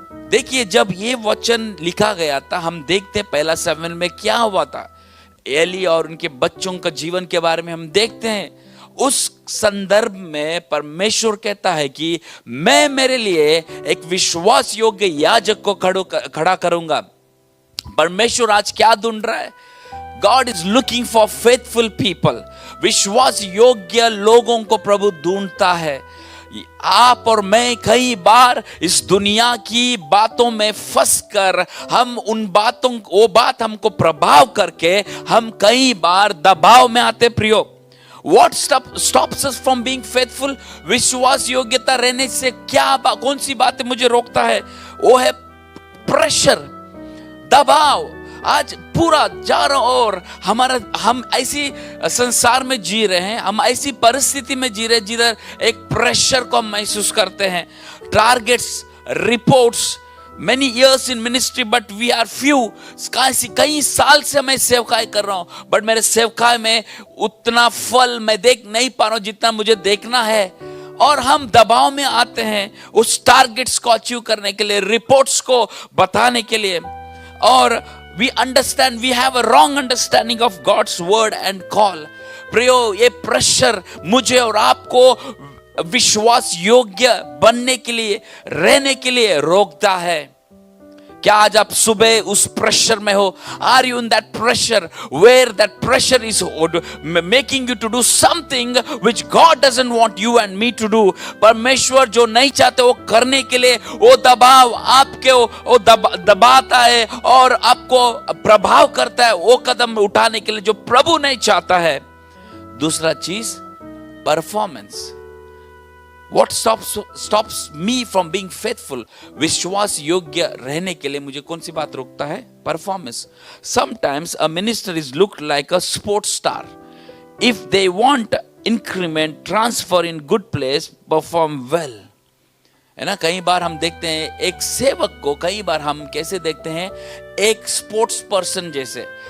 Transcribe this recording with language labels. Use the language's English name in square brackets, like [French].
[Hindi] देखिए, जब ये वचन लिखा गया था, हम देखते पहला शमूएल में क्या हुआ था। एली और उनके बच्चों का जीवन के बारे में हम देखते हैं। उस संदर्भ में परमेश्वर कहता है कि मैं मेरे लिए एक विश्वास योग्य याजक को खड़ा करूंगा। परमेश्वर आज क्या ढूंढ रहा है? [English] God is looking for faithful people. [Hindi] विश्वास योग्य लोगों को प्रभु ढूंढता है। आप और मैं कई बार इस दुनिया की बातों में फंसकर हम उन बातों, वो बात हमको प्रभाव करके हम कई बार दबाव में आते प्रियो। [English] What stops us from being faithful? [Hindi] विश्वास योग्यता रहने से कौन सी बातें मुझे रोकता है? वो है प्रेशर, दबाव। आज पूरा चारों ओर हम ऐसी संसार में जी रहे हैं, हम ऐसी परिस्थिति में जी रहे हैं जिधर एक प्रेशर को हम महसूस करते हैं। [English] Targets, reports, many years in ministry but we are few। [Hindi] कई साल से मैं सेवकाई कर रहा हूं, बट मेरे सेवकाई में उतना फल मैं देख नहीं पा रहा हूं जितना मुझे देखना है। और हम दबाव में आते हैं उस टारगेट्स को अचीव करने के लिए, रिपोर्ट्स को बताने के लिए। [English] और we understand, we have a wrong understanding of God's word and call। [Hindi] प्रियो, ये प्रेशर मुझे और आपको विश्वास योग्य बनने के लिए, रहने के लिए रोकता है। क्या आज आप सुबह उस प्रेशर में हो? [English] Are you in that pressure where that pressure is making you to do something which God doesn't want you and me to do? [Hindi] परमेश्वर जो नहीं चाहते वो करने के लिए वो दबाव आपके वो दबाता है और आपको प्रभाव करता है वो कदम उठाने के लिए जो प्रभु नहीं चाहता है। दूसरा चीज, performance. [English] What stops me from being faithful? [Hindi] विश्वास योग्य रहने के लिए मुझे कौन सी बात रोकता है? [English] Performance. Sometimes a minister is looked like a sports star. If they want increment, transfer in good place, perform well. [Hindi] है ना? कई बार हम देखते हैं एक सेवक को, कई बार हम कैसे देखते हैं, एक स्पोर्ट्स पर्सन जैसे।